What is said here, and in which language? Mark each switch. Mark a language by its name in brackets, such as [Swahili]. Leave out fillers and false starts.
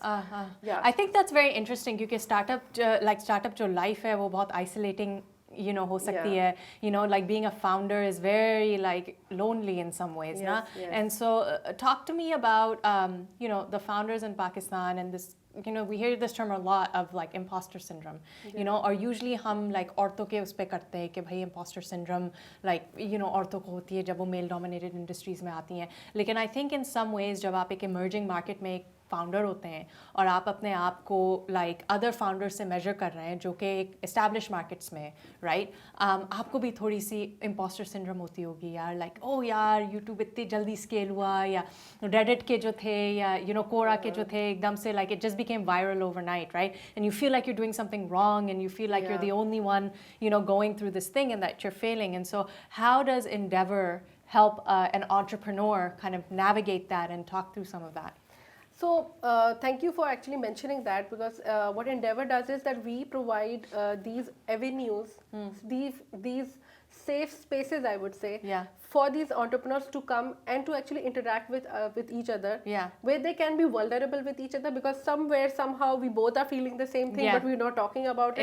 [English] I think that's very interesting because startup [Hindi] जो life है वो बहुत isolating हो सकती है, [English] like being a founder is very like lonely in some ways, and so talk to me about the founders in Pakistan and this. We hear this term a lot of like imposter syndrome, [Hindi] or usually हम like औरतों के उस पे करते हैं कि भाई imposter syndrome like औरतों को होती है जब वो male dominated industries में आती हैं, लेकिन I think in some ways जब आप एक emerging market में एक फाउंडर होते हैं और आप अपने आप को लाइक अदर फाउंडर से मेजर कर रहे हैं जो कि एक एस्टैब्लिश मार्केट्स में राइट, आपको भी थोड़ी सी इम्पोस्टर सिंड्रोम होती होगी यार, लाइक यार यूट्यूब इतनी जल्दी स्केल हुआ, या रेडिट के जो थे या कोरा के जो थे एकदम से [English] Like it just became viral overnight, right, and you feel like you're doing something wrong and you feel like you're the only one going through this thing and that you're failing. And so how does Endeavor help an entrepreneur kind of navigate that and talk through some of that? So thank you for actually mentioning that, because what Endeavor does is that we provide these avenues, these safe spaces, I would say, for these entrepreneurs to come and to actually interact with each other, where they can be vulnerable with each other, because somewhere, somehow, we both are feeling the same thing, but we're not talking about it.